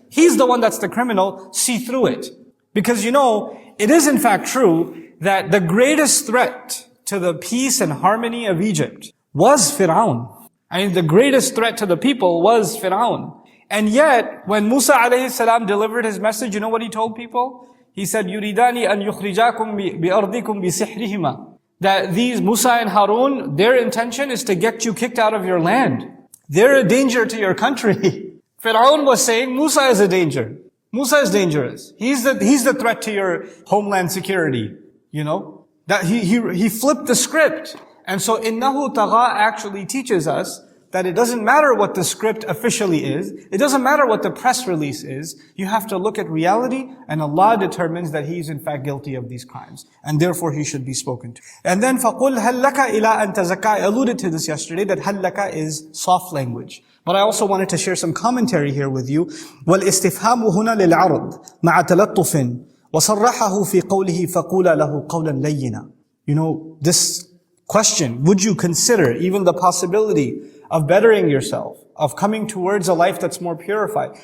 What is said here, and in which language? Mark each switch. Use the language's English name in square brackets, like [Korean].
[English] He's the one that's the criminal, see through it. Because it is in fact true that the greatest threat to the peace and harmony of Egypt was Fir'aun. I mean, the greatest threat to the people was Fir'aun. And yet, when Musa alayhi salam delivered his message, you know what he told people? He said, [Arabic] يُرِيدَانِ أَن يُخْرِجَاكُمْ بِأَرْضِكُمْ بِسِحْرِهِمَا. [English] That these Musa and Harun, their intention is to get you kicked out of your land. They're a danger to your country. Fir'aun was saying, Musa is a danger. Musa is dangerous. He's the threat to your homeland security. You know? That he flipped the script. And so, [Arabic] إِنَّهُ تَغَى [English] actually teaches us that it doesn't matter what the script officially is. It doesn't matter what the press release is. You have to look at reality, and Allah determines that he is in fact guilty of these crimes. And therefore he should be spoken to. And then [Arabic] فَقُلْ هَلْ لَكَ إِلَىٰ أَن تَزَكَّىٰ. [English] I alluded to this yesterday, that [Arabic] هَلْ لَكَ [English] is soft language. But I also wanted to share some commentary here with you. [Arabic] وَالْإِسْتِفْهَامُ هُنَا لِلْعَرْضِ مَعَ تَلَطُّفٍ وَصَرَّحَهُ فِي قَوْلِهِ فَقُولَ لَهُ قَوْلًا لَيِّنًا. [English] You know, this question, would you consider even the possibility of bettering yourself, of coming towards a life that's more purified?